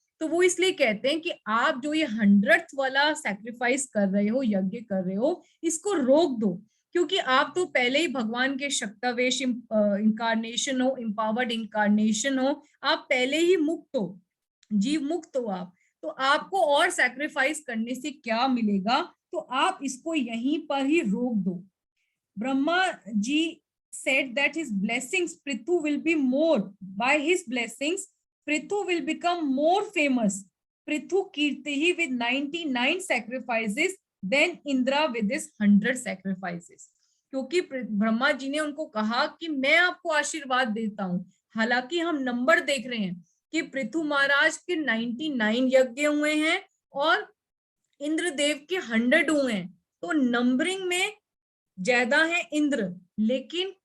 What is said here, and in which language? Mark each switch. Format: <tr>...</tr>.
<hi>तो वो इसलिए कहते हैं कि आप जो ये 100th वाला सैक्रिफाइस कर रहे हो, यज्ञ कर रहे हो, इसको रोक दो, क्योंकि आप तो पहले ही भगवान के शक्तावेश इंकारनेशन हो, एम्पावर्ड इंकारनेशन हो, आप पहले ही मुक्त हो, जीव मुक्त हो आप, तो आपको और सैक्रिफाइस करने से क्या मिलेगा? तो आप इसको यहीं पर ही रोक दो।</hi> <en>Brahma ji said that his blessings Prithu will be more, by his blessings Prithu will become more famous. Prithu kirtihi with 99 sacrifices, then Indra with his 100 sacrifices.</en> <hi>क्योंकि ब्रह्मा जी ने उनको कहा कि मैं आपको आशीर्वाद देता हूं, हालांकि हम नंबर देख रहे हैं कि पृथु महाराज के 99 यज्ञ हुए हैं और इंद्रदेव के 100 हुए हैं, तो नंबरिंग में ज्यादा है इंद्र, लेकिन</hi>